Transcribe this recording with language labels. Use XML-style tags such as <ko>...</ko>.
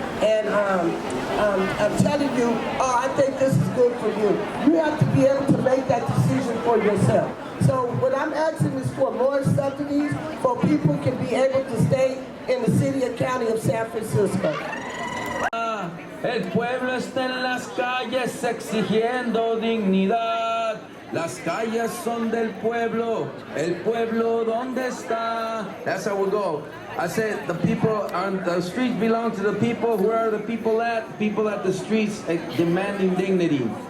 <en>And I'm telling you, I think this is good for you. You have to be able to make that decision for yourself. So what I'm asking is for more subsidies for people can be able to stay in the city and county of San Francisco.</en> <es>El pueblo está en las calles exigiendo dignidad. Las calles son del pueblo. El pueblo, ¿dónde está?</es> <en>That's how we go. I said the people on the streets belong to the people. Where are the people at? The people at the streets demanding dignity.</en>